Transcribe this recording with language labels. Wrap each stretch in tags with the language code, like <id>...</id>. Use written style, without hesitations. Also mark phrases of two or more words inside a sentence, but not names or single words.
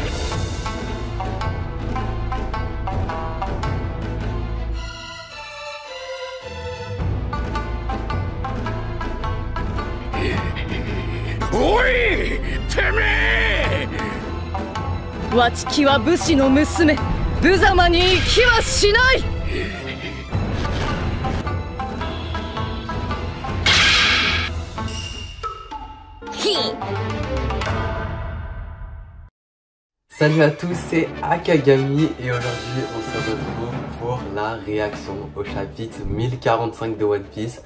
<ja>おい、てめえ！わちきは武士の娘、無様に生きはしない。</ja> <fr>Salut à tous, c'est Akagami et aujourd'hui on se retrouve pour la réaction au chapitre 1045 de One Piece.</fr>